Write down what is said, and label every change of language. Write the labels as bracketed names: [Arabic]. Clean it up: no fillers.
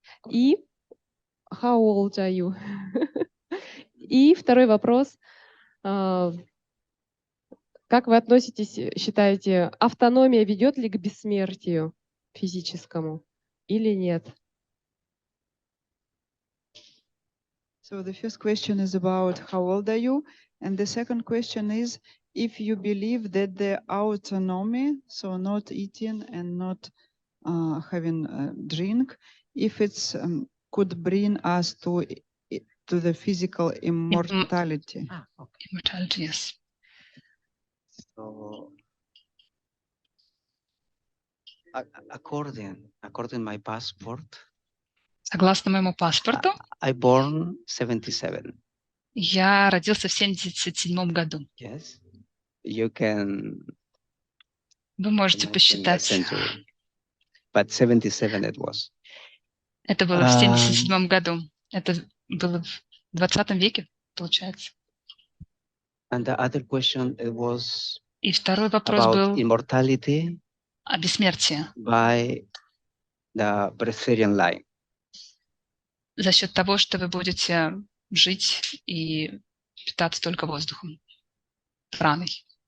[Russian] И [English] how old are you? [Russian] И второй вопрос. Как вы относитесь, считаете, автономия ведет ли к бессмертию физическому или нет? [English] So the first question is about how old are you? And the second question is if you believe that the autonomy, so not eating and not having a drink, if it's could bring us to the physical immortality. Immortality, yes. So, according my passport, [Russian] Согласно моему паспорту, [English] I born 77. [Russian] Я родился в 77 году. [English] Yes, you can. [Russian] Вы можете посчитать. [English] But 77 it was. [Russian] Это было в 77 году. Это было в 20 веке, получается. [English] And the other question it was. [Russian] И второй вопрос был [English] immortality [Russian] о бессмертии. [English] By the breatharian line. [Russian] За счет того, что вы будете жить и питаться только воздухом, праной.